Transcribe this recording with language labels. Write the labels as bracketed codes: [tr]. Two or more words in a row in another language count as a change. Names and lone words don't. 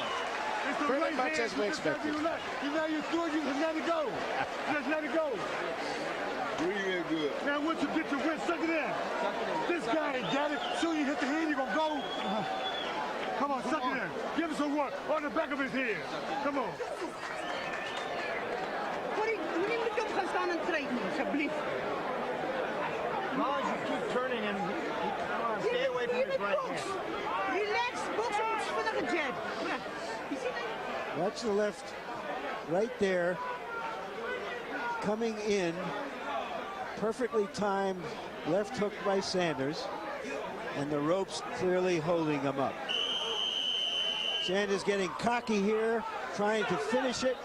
[en] Pretty much as we expected. You know you're through, you just let it go. Just let it go. Breathing good. Now once you get your win, suck it in. This guy ain't got it. Soon you hit the head, you're gonna go. Come on, suck it in. Give him some work on the back of his head. Come on. [af] Corrie, moenie met hom gaan staan en trek nie, asseblief. [en] As you keep turning and stay away from his right hand. Relax, box [af] ons vinnige [en] jab. You see that? Watch the left right there. Coming in. Perfectly timed left hook by Sanders. And the ropes clearly holding him up. Sanders getting cocky here, trying to finish it.